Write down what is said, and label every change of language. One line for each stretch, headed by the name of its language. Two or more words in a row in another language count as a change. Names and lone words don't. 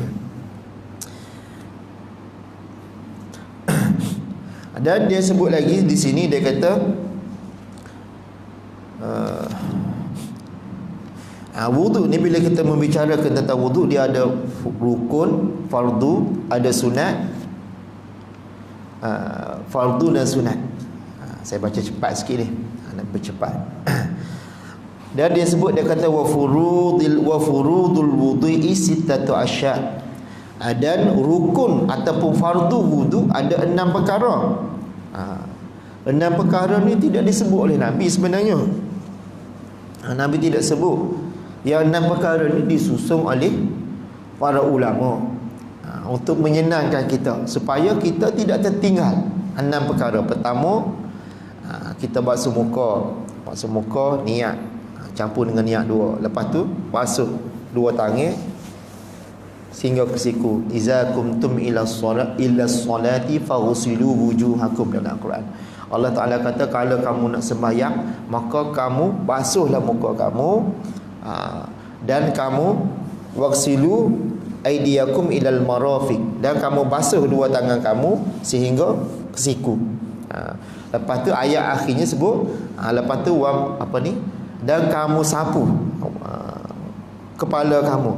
Malay: Dan dia sebut lagi di sini, dia kata wudu ni, bila kita membicarakan tentang wudu, dia ada rukun, fardu, ada sunat, fardu dan sunat. Saya baca cepat sikit ni, nak bercepat. Dan dia sebut, dia kata
Arabic: وفروض الوضوء ستة أشياء'.
Malay: Dan rukun ataupun fardu wudu ada 6 perkara. 6 perkara ni tidak disebut oleh Nabi sebenarnya. Nabi tidak sebut. Yang 6 perkara ni disusun oleh para ulama untuk menyenangkan kita, supaya kita tidak tertinggal 6 perkara. Pertama, kita basuh muka, niat, campur dengan niat 2. Lepas tu basuh 2 tangan sehingga ke siku.
Arabic: إذا قمتم إلى الصلاة فاغسلوا وجوهكم,
Malay: dalam Al-Quran. Allah Ta'ala kata, kalau kamu nak sembahyang, maka kamu basuhlah muka kamu, dan kamu
Arabic: واغسلوا أيديكم إلى المرافق,
Malay: dan kamu basuh 2 tangan kamu sehingga ke siku. Lepas tu ayat akhirnya sebut, lepas tu dan kamu sapu kepala kamu.